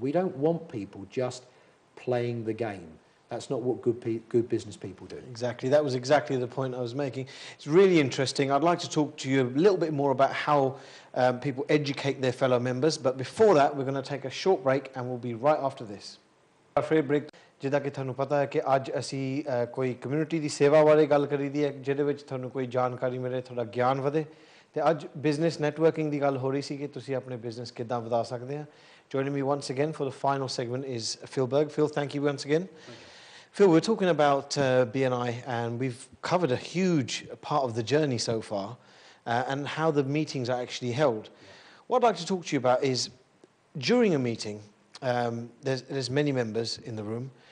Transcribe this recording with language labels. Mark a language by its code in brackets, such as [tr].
[en] We don't want people just playing the game. That's not what good business people do. Exactly. That was exactly the point I was making. It's really interesting. I'd like to talk to you a little bit more about how people educate their fellow members. But before that, we're going to take a short break, and we'll be right after this. Our free break. [pa] ਜਿੱਦਾਂ ਕਿ ਤੁਹਾਨੂੰ ਪਤਾ ਹੈ ਕਿ ਅੱਜ ਅਸੀਂ ਕੋਈ community ਦੀ ਸੇਵਾ ਬਾਰੇ ਗੱਲ ਕਰੀਦੀ ਹੈ, ਜਿਹਦੇ ਵਿੱਚ ਤੁਹਾਨੂੰ ਕੋਈ ਜਾਣਕਾਰੀ ਮਿਲੇ, ਤੁਹਾਡਾ ਗਿਆਨ ਵਧੇ। ਤੇ ਅੱਜ ਬਿਜ਼ਨਸ ਨੈਟਵਰਕਿੰਗ ਦੀ ਗੱਲ ਹੋ ਰਹੀ ਸੀ ਕਿ ਤੁਸੀਂ ਆਪਣੇ ਬਿਜ਼ਨਸ ਕਿੱਦਾਂ ਵਧਾ ਸਕਦੇ ਆ। [en] Joining me once again for the final segment is Phil Berg. Phil, thank you once again. Phil, we're talking about BNI, and we've covered a huge part of the journey so far, and how the meetings are actually held. What I'd like to talk to you about is, during a meeting, there's many members in the room.